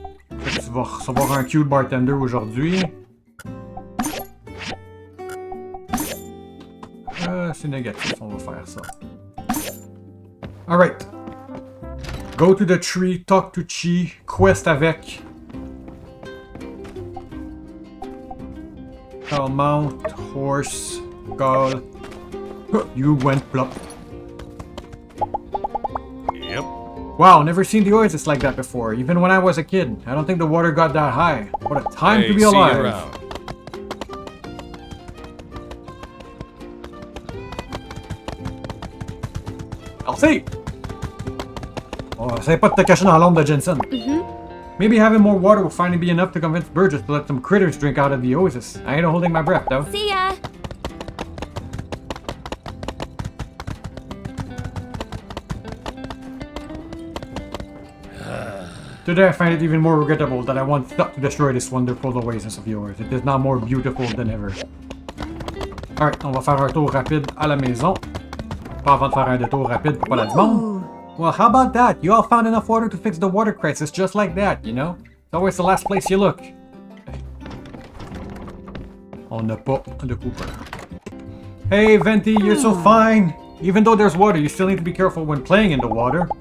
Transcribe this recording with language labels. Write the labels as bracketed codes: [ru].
[fr] Tu vas recevoir un [en] cute bartender [fr] aujourd'hui. C'est négatif, on va faire ça. [en] Alright. Go to the tree, talk to Chi, quest avec. Call mount, horse, call. You went plop. Yep. Wow, never seen the Oasis like that before, even when I was a kid. I don't think the water got that high. What a time to be alive. See you around. [fr] Merci! Oh, essaye pas de te cacher dans l'ombre de Jensen. [en] Maybe having more water will finally be enough to convince Burgess to let some critters drink out of the Oasis. I ain't holding my breath, though. See ya. Today I find it even more regrettable that I once thought to destroy this wonderful oasis of yours. It is now more beautiful than ever. [fr] Alright, on va faire un tour rapide à la maison. Pas avant de faire un détour rapide pour pas la demande. [en] Well, how about that? You all found enough water to fix the water crisis just like that, you know? It's always the last place you look. [fr] On n'a pas de Cooper. [en] Hey, Venti, you're so fine. Even though there's water, you still need to be careful when playing in the water.